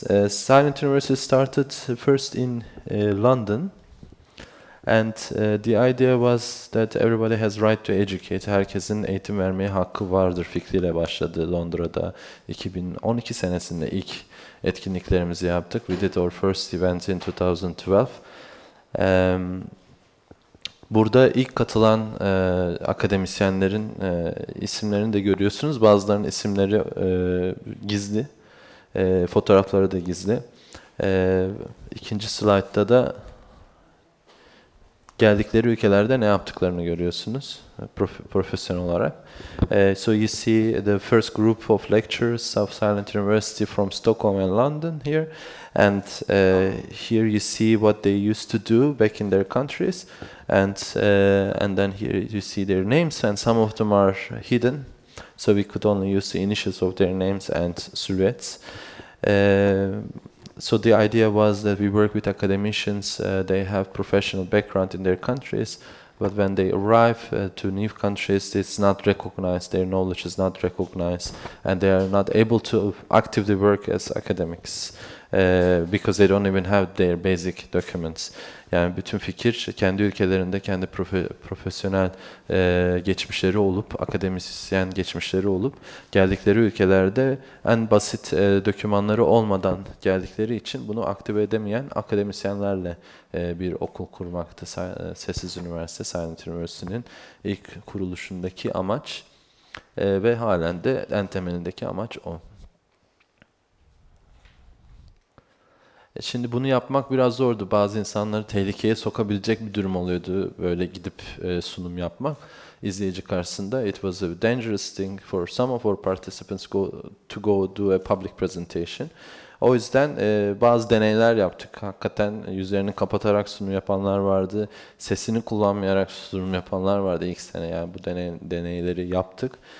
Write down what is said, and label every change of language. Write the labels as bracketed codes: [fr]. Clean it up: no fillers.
[en] Silent University started first in London. And the idea was that everybody has right to educate. [tr] Herkesin eğitim vermeye hakkı vardır fikriyle başladı Londra'da. 2012 senesinde ilk etkinliklerimizi yaptık. [en] We did our first event in 2012. [tr] Burada ilk katılan akademisyenlerin isimlerini de görüyorsunuz. Bazılarının isimleri gizli, fotoğrafları da gizli. İkinci slaytta da geldikleri ülkelerde ne yaptıklarını görüyorsunuz profesyonel olarak. [en] So you see the first group of lecturers of Silent University from Stockholm and London here, and here you see what they used to do back in their countries, and then here you see their names, and some of them are hidden, so we could only use the initials of their names and silhouettes. So the idea was that we work with academicians, they have professional background in their countries, but when they arrive to new countries, it's not recognized, their knowledge is not recognized, and they are not able to actively work as academics because they don't even have their basic documents. [tr] Yani bütün fikir kendi ülkelerinde kendi profesyonel geçmişleri olup, akademisyen geçmişleri olup, geldikleri ülkelerde en basit dokümanları olmadan geldikleri için bunu aktive edemeyen akademisyenlerle bir okul kurmaktı. Sessiz Üniversite, Silent Üniversite'nin ilk kuruluşundaki amaç ve halen de en temelindeki amaç o. Şimdi bunu yapmak biraz zordu. Bazı insanları tehlikeye sokabilecek bir durum oluyordu. Böyle gidip sunum yapmak izleyici karşısında. [en] It was a dangerous thing for some of our participants to go do a public presentation. [tr] O yüzden bazı deneyler yaptık. Hakikaten yüzlerini kapatarak sunum yapanlar vardı. Sesini kullanmayarak sunum yapanlar vardı ilk sene. Yani bu deneyleri yaptık.